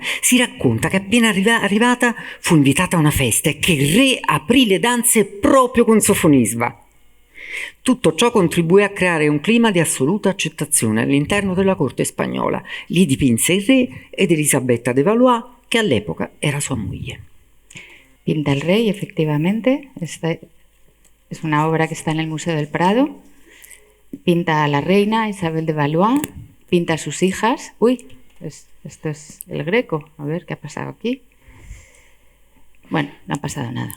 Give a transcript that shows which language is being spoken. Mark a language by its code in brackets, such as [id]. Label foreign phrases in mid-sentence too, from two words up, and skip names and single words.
[it] Si racconta che appena arrivata fu invitata a una festa e che il re aprì le danze proprio con Sofonisba. Tutto ciò contribuì a creare un clima di assoluta accettazione all'interno della corte spagnola. Lì dipinse il re ed Elisabetta de Valois, che all'epoca era sua moglie. [es] Pinta el rey, efectivamente. Esta es una obra que está en el Museo del Prado. Pinta a la reina Isabel de Valois. Pinta a sus hijas. Uy, esto es el Greco. A ver, ¿qué ha pasado aquí? Bueno, no ha pasado nada.